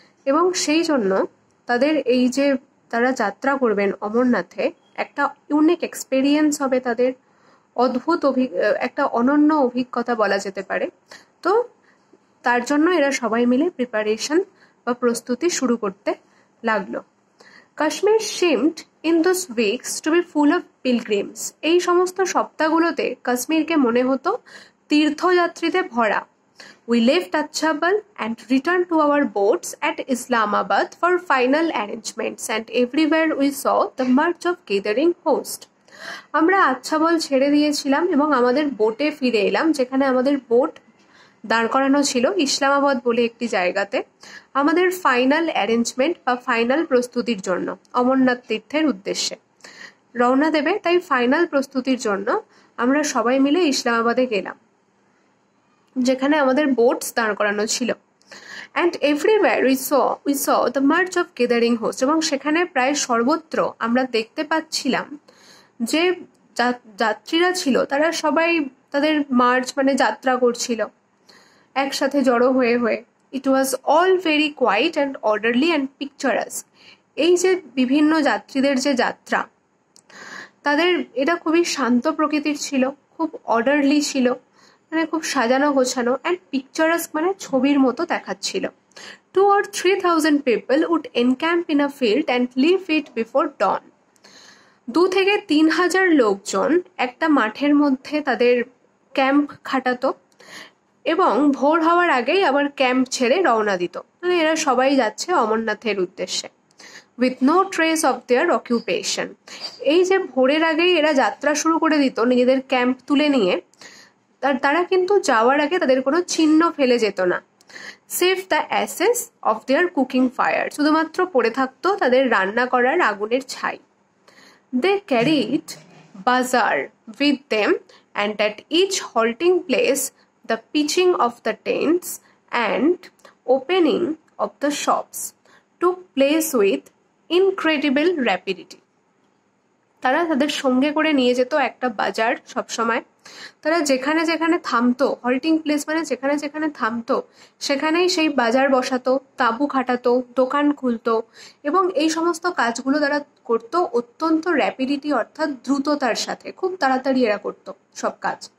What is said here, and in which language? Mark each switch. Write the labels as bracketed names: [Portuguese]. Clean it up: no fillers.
[Bangla] এবং সেই জন্য তাদের এই যে তারা যাত্রা করবেন অমরনাথে, একটা ইউনিক এক্সপেরিয়েন্স হবে তাদের, অদ্ভুত একটা অনন্য অভিজ্ঞতা বলা যেতে পারে। তো তার জন্য এরা সবাই মিলে প্রিপারেশন বা প্রস্তুতি শুরু করতে লাগলো। [English] Kashmir seemed in those weeks to be full of pilgrims. [Bangla] এই সমস্ত সপ্তাহগুলোতে কাশ্মীরকে মনে হতো তীর্থযাত্রীতে ভরা। [English] We left Achhabal and returned to our boats at Islamabad for final arrangements, and everywhere we saw the march of gathering host. [Bangla] আমরা আচ্ছাবল ছেড়ে দিয়েছিলাম এবং আমাদের বোটে ফিরে এলাম, যেখানে আমাদের বোট দাঁড় করানো ছিল ইসলামাবাদ বলে একটি জায়গাতে, আমাদের ফাইনাল অ্যারেঞ্জমেন্ট বা ফাইনাল প্রস্তুতির জন্য অমরনাথ তীর্থের উদ্দেশ্যে রওনা দেবে। তাই ফাইনাল প্রস্তুতির জন্য আমরা সবাই মিলে ইসলামাবাদে গেলাম, যেখানে আমাদের বোটস দাঁড় করানো ছিল। [English] and everywhere we saw the march of gathering host, [Bangla] এবং সেখানে প্রায় সর্বত্র আমরা দেখতে পাচ্ছিলাম যে যাত্রীরা ছিল তারা সবাই তাদের মার্চ মানে যাত্রা করছিল একসাথে জড়ো হয়ে হয়ে। [English] It was all very quiet and orderly and picturesque. [Bangla] এই যে বিভিন্ন যাত্রীদের যে যাত্রা, তাদের এটা খুবই শান্ত প্রকৃতির ছিল, খুব অর্ডারলি ছিল, মানে খুব সাজানো গোছানো, অ্যান্ড পিকচারাস্ক মানে ছবির মতো দেখাচ্ছিল। [English] 2 or 3,000 people would encamp in a field and leave it before dawn. [Bangla] 2 থেকে 3,000 লোকজন একটা মাঠের মধ্যে তাদের ক্যাম্প খাটাতো এবং ভোর হওয়ার আগেই আবার ক্যাম্প ছেড়ে রওনা দিত। মানে এরা সবাই যাচ্ছে অমরনাথের উদ্দেশ্যে। [English] With no trace of their occupation. [Bangla] এই যে ভোরের আগেই এরা যাত্রা শুরু করে দিত নিজেদের ক্যাম্প তুলে নিয়ে, তারা কিন্তু যাওয়ার আগে তাদের কোনো চিহ্ন ফেলে যেত না। [English] save the ashes of their cooking fire, [Bangla] শুধুমাত্র পড়ে থাকতো তাদের রান্না করার আগুনের ছাই। [English] They carried bazaar with them and at each halting place the pitching of the tents and opening of the shops took place with incredible rapidity. [Bangla] তারা তাদের সঙ্গে করে নিয়ে যেত একটা বাজার সবসময়। তারা যেখানে যেখানে থামতো, হল্টিং প্লেস মানে যেখানে যেখানে থামতো সেখানেই সেই বাজার বসাতো, তাঁবু খাটাতো, দোকান খুলতো এবং এই সমস্ত কাজগুলো তারা করতো অত্যন্ত র্যাপিডিটি অর্থাৎ দ্রুততার সাথে, খুব তাড়াতাড়ি এরা করতো সব কাজ।